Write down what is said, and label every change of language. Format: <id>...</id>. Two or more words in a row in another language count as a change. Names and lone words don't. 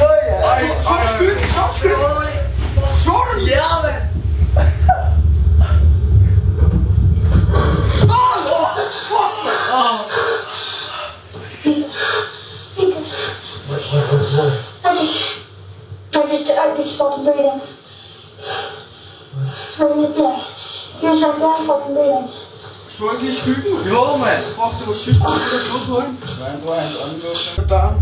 <da>Så skyld! Så skyld! Så du den? Ja, mand!</da> <en>I just wasn't breathing. What did you say? You were shut down, wasn't breathing.</en> <da>Så ikke lige skyggen? Jo, mand. Fuck, det var sygt. Jeg troede på hende. Han tror, hans ånd går. På døren.</da>